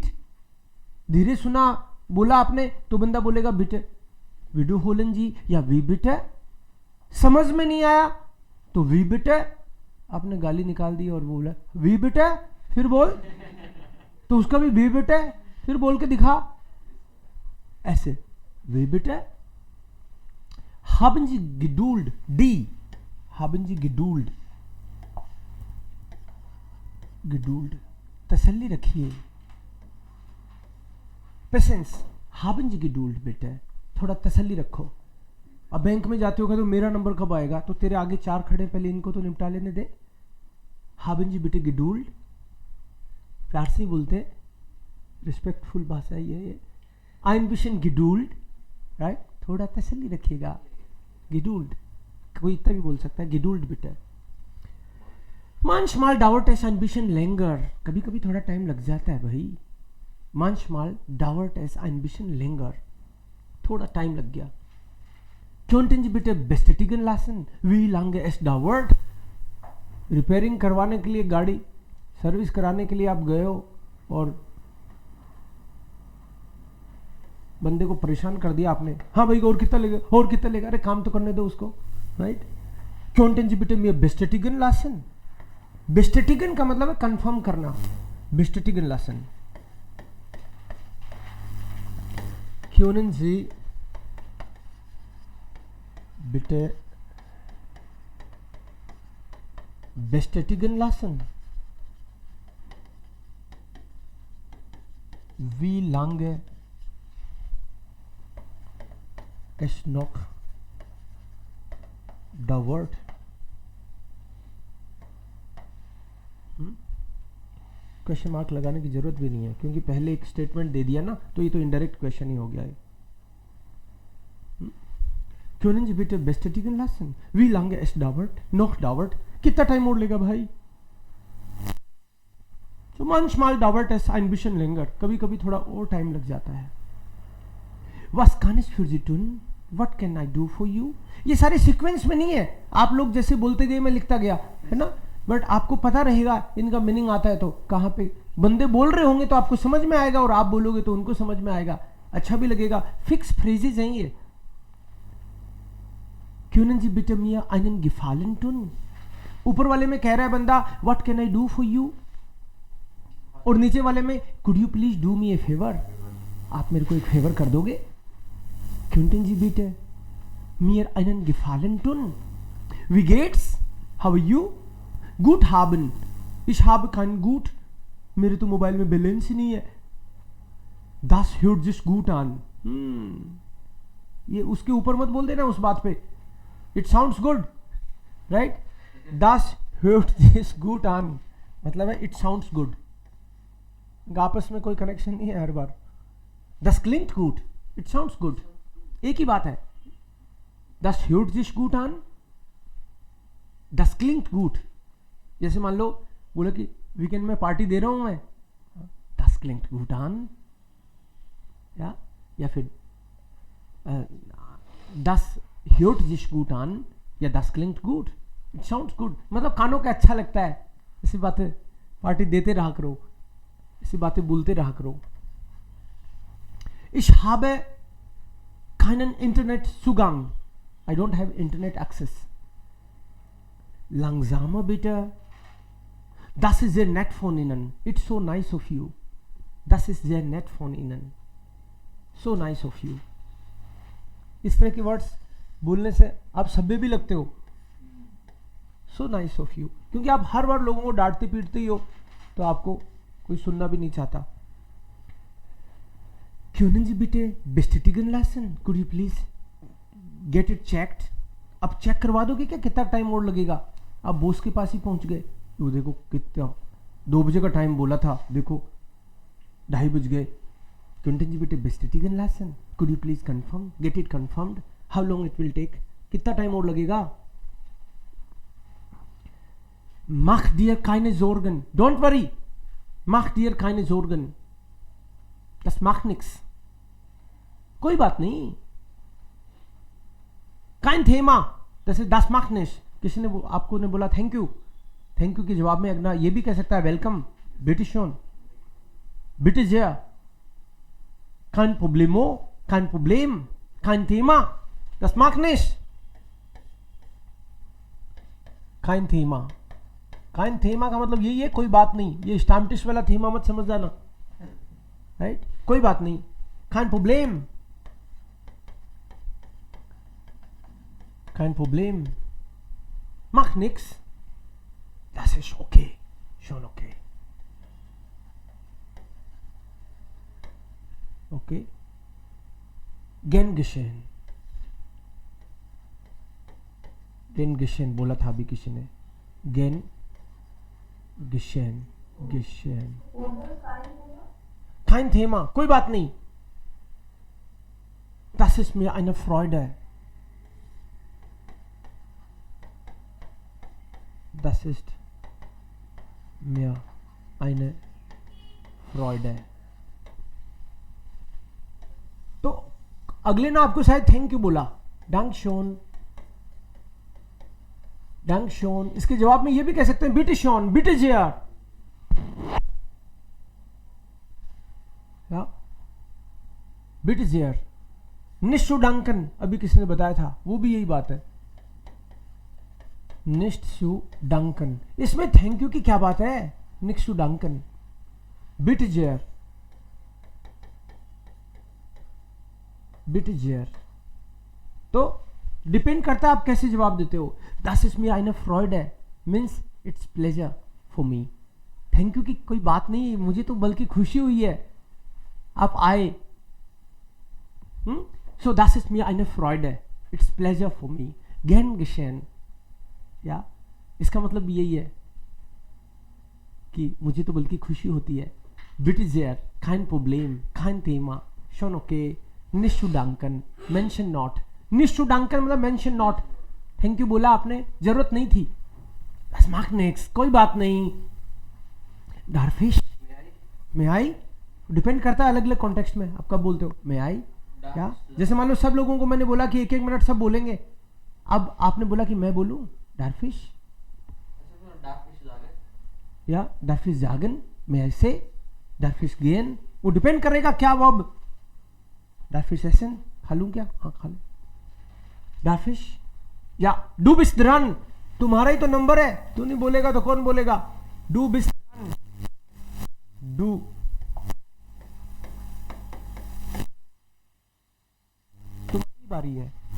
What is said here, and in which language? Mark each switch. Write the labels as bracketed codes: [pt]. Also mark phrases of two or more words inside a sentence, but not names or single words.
[hi] धीरे सुना बोला आपने तो बंदा बोलेगा [de] bitte wiederholen Sie [hi] या [de] wie bitte. [hi] समझ में नहीं आया तो [de] wie bitte, [hi] आपने गाली निकाल दी और बोला [de] wie bitte, [hi] फिर बोल तो उसका भी [de] wie bitte, [hi] फिर बोल के दिखा ऐसे [de] wie bitte. Haben Sie Geduld? Die. Haben Sie Geduld? Geduld. [hi] तसल्ली रखिए. [en] Patience. [de] Haben Sie Geduld bitte? [hi] थोड़ा तसल्ली रखो. अब बैंक में जाते हो तो मेरा नंबर कब आएगा, तो तेरे आगे 4 खड़े, पहले इनको तो निपटा लेने दे. [de] Haben Sie bitte Geduld? [hi] प्यार से बोलते, रिस्पेक्टफुल भाषा ये. [de] Ein bisschen Geduld, [hi] राइट, थोड़ा तसल्ली रखिएगा. Geduld, कोई इतना भी बोल सकता है [de] Geduld bitte. Manchmal dauert es ein bisschen länger, [hi] कभी कभी थोड़ा टाइम लग जाता है भाई. [de] Manchmal dauert es ein bisschen länger, [hi] थोड़ा टाइम लग गया. [de] Könnten Sie bitte bestätigen lassen, wie lange es dauert? [hi] रिपेयरिंग करवाने के लिए, गाड़ी सर्विस कराने के लिए आप गए हो और बंदे को परेशान कर दिया आपने. हाँ भाई और कितना लेगा, और कितना लेगा, अरे काम तो करने दो उसको, राइट. [de] Könnten Sie bitte mir bestätigen lassen? [hi] bestätigen का मतलब है कंफर्म करना. [de] bestätigen lassen. Können Sie bitte bestätigen lassen, wie lange es noch dauert? [en] question mark [hi] लगाने की जरूरत भी नहीं है, क्योंकि पहले एक स्टेटमेंट दे दिया ना, तो ये तो [en] indirect question [hi] ही हो गया है. [de] Können Sie bitte bestätigen lassen, wie lange es dauert, noch dauert? [hi] कितना टाइम और लेगा भाई. [de] So manchmal dauert es ein bisschen länger, [hi] कभी कभी थोड़ा और टाइम लग जाता है. [de] Was kann ich für Sie tun? [en] What can I do for you? [hi] ये सारे सीक्वेंस में नहीं है, आप लोग जैसे बोलते गए मैं लिखता गया, है ना. बट आपको पता रहेगा इनका मीनिंग आता है तो कहाँ पे बंदे बोल रहे होंगे तो आपको समझ में आएगा, और आप बोलोगे तो उनको समझ में आएगा, अच्छा भी लगेगा। [en] fix phrases [hi] हैं ये। [de] Können Sie bitte mir einen Gefallen tun? [hi] ऊपर वाले में कह रहा है बंदा [en] what can I do for you, [hi] और नीचे वाले में [en] could you please do me a favor, [hi] आप मेरे को एक फेवर कर दोगे। [de] Könnten Sie bitte mir einen Gefallen tun? Wie geht's? [en] How are you? [de] Gut haben. Ich habe kein Gut. [hi] मेरे तो मोबाइल में बैलेंस ही नहीं है। [de] Das hört sich gut an. [hi] ये उसके ऊपर मत बोल देना उस बात पे। [en] It sounds good, right? [de] Das hört sich gut an [hi] मतलब है [en] it sounds good। [hi] आपस में कोई कनेक्शन नहीं है हर बार। [de] Das klingt gut. [en] It sounds good। [hi] एक ही बात है। [de] Das hört sich gut an, das klingt gut। [hi] जैसे मान लो बोले कि वीकेंड में पार्टी दे रहा हूं मैं, [de] das klingt gut an, [hi] या फिर [de] das hört sich gut an या das klingt gut, [en] it sounds good [hi] मतलब कानों का अच्छा लगता है। ऐसी बातें पार्टी देते रहा करो, ऐसी बातें बोलते रहा करो। [de] Ich habe keinen Internetzugang, [en] I don't have Internet access। [de] Langsamer bitte, das ist sehr nett von Ihnen, [en] it's so nice of you, [de] das ist sehr nett von Ihnen, [en] so nice of you। [hi] इस तरह के वर्ड्स बोलने से आप सभ्य भी लगते हो। [en] so nice of you, [hi] क्योंकि आप हर बार लोगों को डांटते पीटते ही हो तो आपको कोई सुनना भी नहीं चाहता। [de] Können Sie bitte bestätigen lassen? [en] Could you please get it checked? [hi] अब चेक करवा दोगे क्या? कितना टाइम और लगेगा? आप बॉस के पास ही पहुंच गए, वो देखो कितना 2 बजे का टाइम बोला था, देखो 2:30 बज गए। [de] Könnten Sie bitte bestätigen lassen? [en] Could you please confirm? Get it confirmed? How long it will take? [hi] कितना टाइम और लगेगा? [de] Mach dir keine Sorgen. [en] Don't worry. [de] Mach dir keine Sorgen. Das macht nichts। [hi] कोई बात नहीं। [de] Kein Thema, das ist das macht nichts। [hi] किसी ने आपको ने बोला [en] thank you, thank you [hi] के जवाब में अगला ये भी कह सकता है वेलकम, [de] बिटे schön, bitte sehr, kein Problemo, kein Problem, kein Thema, das macht nichts। kein Thema, kein Thema [hi] का मतलब यही है कोई बात नहीं। ये स्टाम्टिश वाला थीमा मत समझ जाना, राइट? कोई बात नहीं। [de] kein Problem, kein Problem, mach nix, das ist okay, schon okay, okay। gern geschehen, gern geschehen [hi] बोला था अभी किसी ने, [de] gern geschehen, geschehen, kein Thema, [hi] कोई बात नहीं। [de] das ist mir eine Freude, das ist mir eine Freude। [hi] तो अगले ना आपको शायद [en] thank you [hi] बोला, [de] Dankeschön, Dankeschön। [hi] इसके जवाब में ये भी कह सकते हैं [de] bitte schön, bitte sehr, [hi] या [de] bitte sehr, nicht zu danken। [hi] अभी किसने बताया था, वो भी यही बात है, [de] nicht zu danken। [hi] इसमें [en] thank you [hi] की क्या बात है? [de] nicht zu danken, bitte sehr, bitte sehr। [hi] तो डिपेंड करता है आप कैसे जवाब देते हो। [de] das ist mir eine Freude [en] means it's pleasure for me। thank you [hi] की कोई बात नहीं, मुझे तो बल्कि खुशी हुई है आप आए। [de] so das ist mir eine Freude, [en] it's pleasure for me, [de] gern geschehen। [hi] या इसका मतलब यही है कि मुझे तो बल्कि खुशी होती है। [de] bitte sehr, kein Problem, kein Thema, schon okay, nicht zu danken, [en] mention not। [de] nicht zu danken [hi] मतलब [en] mention not। thank you [hi] बोला आपने, जरूरत नहीं थी, [de] das macht nichts, [hi] कोई बात नहीं। [de] darf ich, [en] may I, [hi] डिपेंड करता है अलग अलग कॉन्टेक्स्ट में आप कब बोलते हो [en] may I। [hi] क्या जैसे मान लो सब लोगों को मैंने बोला कि 1-1 मिनट सब बोलेंगे, अब आपने बोला कि मैं बोलूं [de] darf ich, या darf ich sagen, [hi] मैं ऐसे, [de] darf ich gehen, [hi] वो डिपेंड करेगा क्या वर्ब, [de] darf ich essen, [hi] खा लूं क्या, हाँ खा ले, [de] darf ich, या du bist dran, [hi] तुम्हारा ही तो नंबर है, तू नहीं बोलेगा तो कौन बोलेगा, [de] du bist dran, du, [hi] तुम्हारी बारी है।